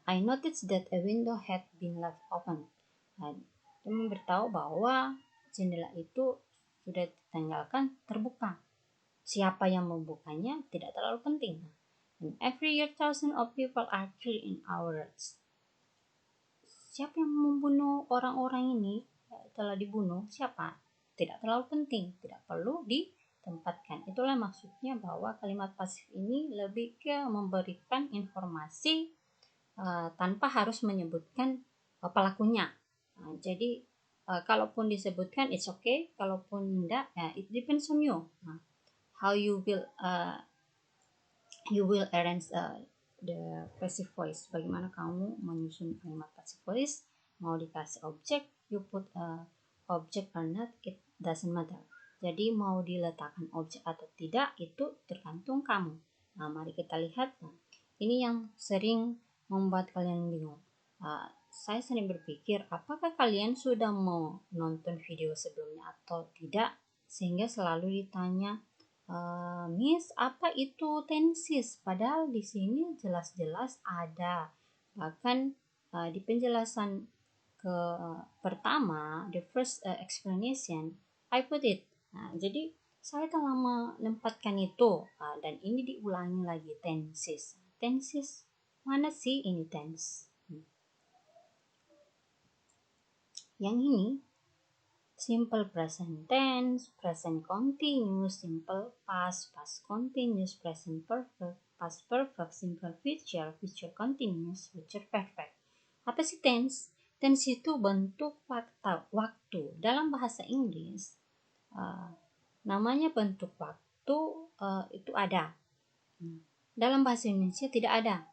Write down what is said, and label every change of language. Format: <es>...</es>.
<en>I noticed that a window had been left open.</en> <id>Itu memberitahu bahwa jendela itu sudah ditinggalkan terbuka. Siapa yang membukanya tidak terlalu penting.</id> <en>And every year thousands of people are killed in our roads.</en> <id>Siapa yang membunuh orang-orang ini, telah dibunuh, siapa? Tidak terlalu penting, tidak perlu ditempatkan. Itulah maksudnya bahwa kalimat pasif ini lebih ke memberikan informasi tanpa harus menyebutkan pelakunya. Jadi kalaupun disebutkan</id> <en>it's okay,</en> <id>kalaupun enggak</id> <en>it depends on you. How you will arrange the passive voice.</en> <id>Bagaimana kamu menyusun kalimat passive voice? Mau dikasih objek,</id> <en>you put object or not, it doesn't matter.</en> <id>Jadi mau diletakkan objek atau tidak itu tergantung kamu. Nah, mari kita lihat. Ini yang sering membuat kalian bingung. Saya sering berpikir, apakah kalian sudah mau nonton video sebelumnya atau tidak, sehingga selalu ditanya, Miss, apa itu tenses? Padahal di sini jelas-jelas ada. Bahkan di penjelasan pertama,</id> <en>the first explanation, I put it.</en> <id>Nah, jadi saya telah menempatkan itu, dan ini diulangi lagi, tenses. Tenses, mana sih ini tense? Yang ini simple present tense, present continuous, simple past, past continuous, present perfect, past perfect, simple future, future continuous, future perfect. Apa sih tense? Tense itu bentuk waktu. Dalam bahasa Inggris, namanya bentuk waktu itu ada. Dalam bahasa Indonesia tidak ada.</id>